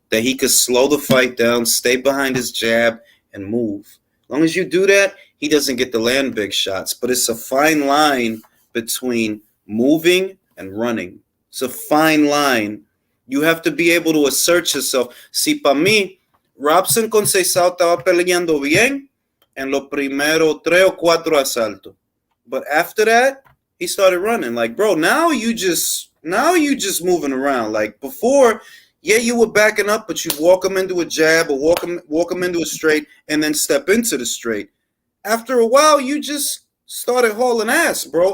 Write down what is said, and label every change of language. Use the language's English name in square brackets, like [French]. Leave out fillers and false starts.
[English] That he could slow the fight down, stay behind his jab, and move. As long as you do that, he doesn't get to land big shots. But it's a fine line between moving and running. It's a fine line. You have to be able to assert yourself. [Spanish] Si para mí, Robson Conceição estaba peleando bien en los primeros 3 o 4 asaltos. [English] But after that, he started running. Like, bro, now you just moving around. Like before, yeah, you were backing up, but you walk him into a jab or walk him into a straight and then step into the straight. After a while, you just started hauling ass, bro.